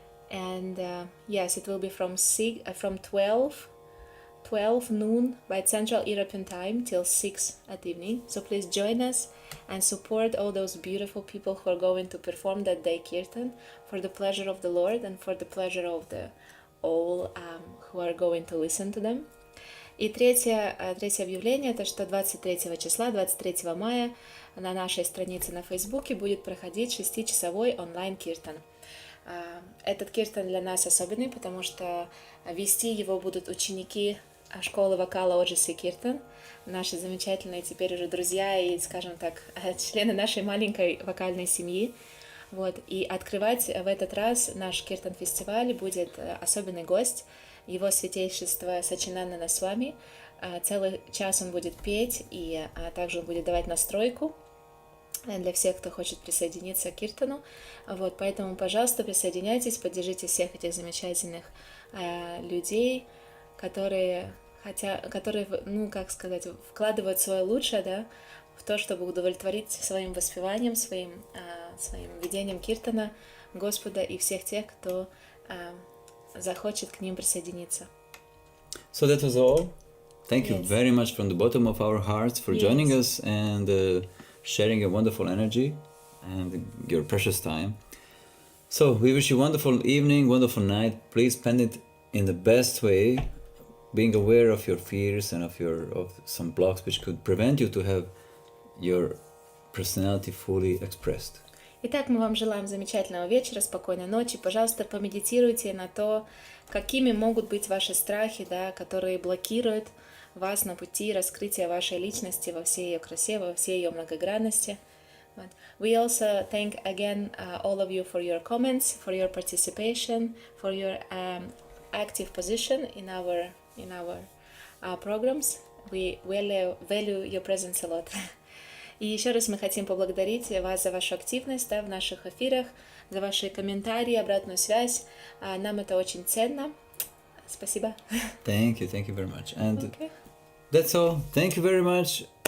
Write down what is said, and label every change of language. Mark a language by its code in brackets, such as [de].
[en] And yes, it will be from 12 noon by Central European time till 6 at evening. So please join us and support all those beautiful people who are going to perform that day Kirtan for the pleasure of the Lord and for the pleasure of all who are going to listen to them. [ru] И третье объявление, это что 23 мая на нашей странице на Фейсбуке будет проходить 6-часовой онлайн-киртан. Этот киртан для нас особенный, потому что вести его будут ученики школы вокала Ojasvi Kirtan, наши замечательные теперь уже друзья и, скажем так, члены нашей маленькой вокальной семьи. Вот. И открывать в этот раз наш киртан-фестиваль будет особенный гость, его святейшество Сачинандана Свами. Целый час он будет петь, и также он будет давать настройку для всех, кто хочет присоединиться к киртану. Вот, поэтому, пожалуйста, присоединяйтесь, поддержите всех этих замечательных людей, которые, ну, как сказать, вкладывают свое лучшее, да, в то, чтобы удовлетворить своим воспеванием, своим ведением киртана Господа и всех тех, кто захочет к ним присоединиться. [en] So that was all. Thank you very much from the bottom of our hearts for joining us and sharing your wonderful energy and your precious time. So we wish you a wonderful evening, wonderful night. Please spend it in the best way, being aware of your fears and of some blocks which could prevent you to have your personality fully expressed. [ru] Итак, мы вам желаем замечательного вечера, спокойной ночи. Пожалуйста, помедитируйте на то, какими могут быть ваши страхи, да, которые блокируют вас на пути раскрытия вашей личности во всей ее красе, во всей ее многогранности. [en] We also thank again all of you for your comments, for your participation, for your active position in our programs. We value your presence a lot. [ru] И еще раз мы хотим поблагодарить вас за вашу активность, да, в наших эфирах, за ваши комментарии, обратную связь. Нам это очень ценно. Спасибо. [en] Thank you very much. And that's all. Thank you very much.